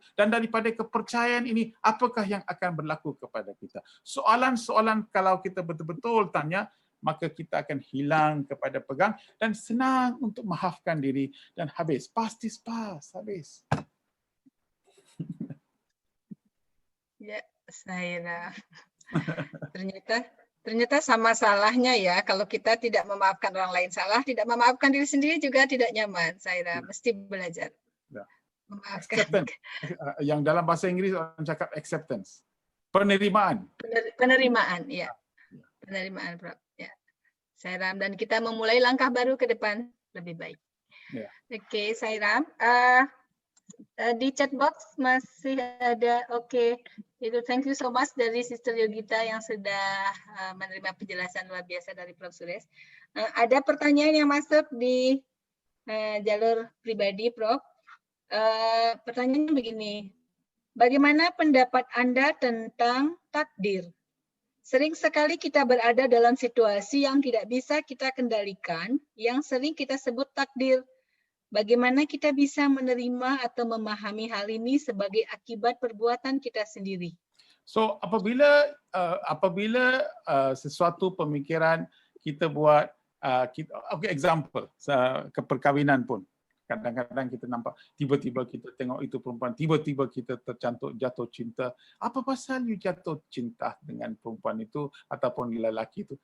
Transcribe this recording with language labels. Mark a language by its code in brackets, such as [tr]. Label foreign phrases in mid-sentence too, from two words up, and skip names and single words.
[ms] Dan daripada kepercayaan ini, apakah yang akan berlaku kepada kita? Soalan-soalan kalau kita betul-betul tanya, maka kita akan hilang kepada pegang dan senang untuk maafkan diri dan habis. Pasti habis. [id] Ya, Saira. Ternyata sama salahnya ya, kalau kita tidak memaafkan orang lain salah, tidak memaafkan diri sendiri juga tidak nyaman, Saira. Mesti belajar Ya. memaafkan. [ms] Acceptance. Yang dalam bahasa Inggris orang cakap acceptance. Penerimaan. [id] Penerimaan, ya. Penerimaan, Prof. Ya. Saira, dan kita memulai langkah baru ke depan lebih baik. Ya. Oke, Saira. Di chat box masih ada, oke. Itu [en] thank you so much [id] dari Sister Yogita yang sudah menerima penjelasan luar biasa dari Prof. Suresh. Ada pertanyaan yang masuk di jalur pribadi, Prof. Pertanyaannya begini, bagaimana pendapat Anda tentang takdir? Sering sekali kita berada dalam situasi yang tidak bisa kita kendalikan, yang sering kita sebut takdir. Bagaimana kita bisa menerima atau memahami hal ini sebagai akibat perbuatan kita sendiri? [ms] So apabila sesuatu pemikiran kita buat, example, keperkahwinan pun, kadang-kadang kita nampak tiba-tiba kita tengok itu perempuan, tiba-tiba kita jatuh cinta. Apa pasal you jatuh cinta dengan perempuan itu ataupun lelaki itu?